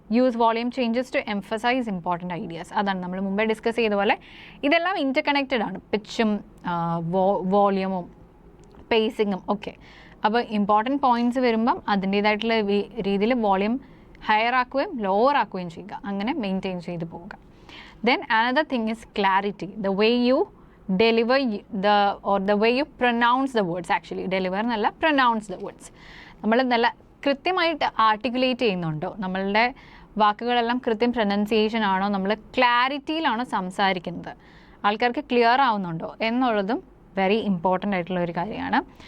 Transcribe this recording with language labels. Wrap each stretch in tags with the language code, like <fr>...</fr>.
<en>Use volume changes to emphasise important ideas.</en> <ml>അതാണ് നമ്മൾ മുമ്പേ ഡിസ്കസ് ചെയ്ത പോലെ ഇതെല്ലാം ഇൻ്റർ കണക്റ്റഡ് ആണ്. പിച്ചും വോളിയമും പേസിങ്ങും ഒക്കെ. അപ്പോൾ ഇമ്പോർട്ടൻറ്റ് പോയിൻറ്റ്സ് വരുമ്പം അതിൻ്റേതായിട്ടുള്ള രീതിയിൽ വോളിയം ഹയർ ആക്കുകയും ലോവർ ആക്കുകയും ചെയ്യുക. അങ്ങനെ മെയിൻറ്റെയിൻ ചെയ്ത് പോവുക.</ml> <en>Then another thing is clarity. The way you deliver the way you pronounce the words.</en> <ml>Actually deliver എന്നല്ല, പ്രൊനൗൺസ് ദ വേർഡ്സ്. നമ്മൾ നല്ല കൃത്യമായിട്ട് ആർട്ടിക്കുലേറ്റ് ചെയ്യുന്നുണ്ടോ, നമ്മളുടെ വാക്കുകളെല്ലാം കൃത്യം പ്രൊനൗൺസിയേഷൻ ആണോ, നമ്മൾ ക്ലാരിറ്റിയിലാണോ സംസാരിക്കുന്നത്, ആൾക്കാർക്ക് ക്ലിയർ ആവുന്നുണ്ടോ എന്നുള്ളതും വെരി ഇമ്പോർട്ടൻ്റ് ആയിട്ടുള്ള ഒരു കാര്യമാണ്.</ml>